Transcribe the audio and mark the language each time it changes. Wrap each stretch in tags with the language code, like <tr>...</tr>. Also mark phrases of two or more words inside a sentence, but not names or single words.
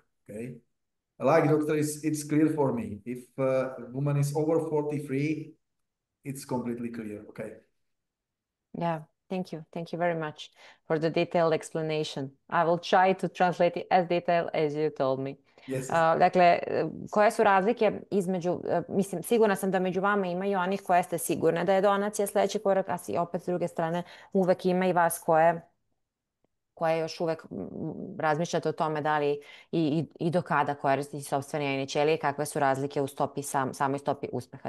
<en>Okay, like doctor, it's clear for me. If a woman is over 43, it's completely clear. Okay. Yeah, thank you. Thank you very much for the detailed explanation. I will try to translate it as detailed as you told me. Yes.</en> <sr>Dakle, koje su razlike između, mislim, sigurna sam da među vama ima i onih koje ste sigurne da je donacija sledeći korak, a opet s druge strane uvek ima i vas koje još uvek razmišljate o tome da li i do kada koristiti sopstvene jajne ćelije, kakve su razlike u stopi, samoj stopi uspeha.</sr>